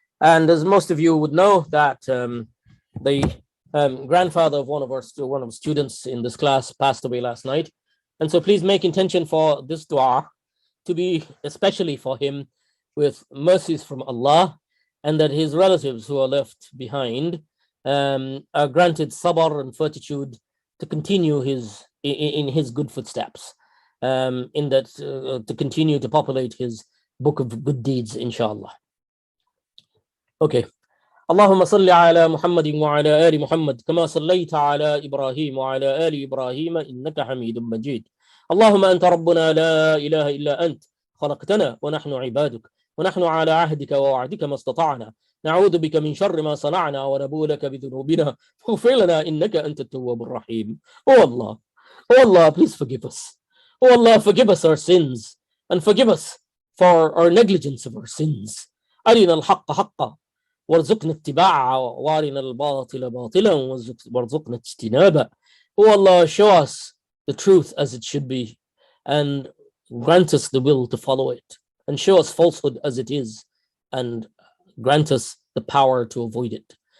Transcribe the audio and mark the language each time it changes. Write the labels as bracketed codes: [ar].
[en] And as most of you would know, that the grandfather of one of our students in this class passed away last night, and so please make intention for this dua to be especially for him, with mercies from Allah, and that his relatives who are left behind are granted sabr and fortitude to continue in his good footsteps, in that to continue to populate his book of good deeds, inshallah. Okay. [ar] اللهم صل على محمد وعلى آل محمد كما صليت على إبراهيم وعلى آل إبراهيم إنك حميد مجيد. اللهم أنت ربنا لا إله إلا أنت، خلقتنا ونحن عبادك، ونحن على عهدك ووعدك ما استطعنا، نعوذ بك من شر ما صنعنا ونبوء لك بذنوبنا فاغفر لنا إنك أنت التواب الرحيم. [en] Oh Allah, please forgive us. Oh Allah, forgive us our sins and forgive us for our negligence of our sins. [ar] أرنا الحق حقا وارزقنا اتباعه وارنا الباطل باطلا وارزقنا اجتنابه. [en] Oh Allah, show us the truth as it should be and grant us the will to follow it, and show us falsehood as it is and grant us the power to avoid it.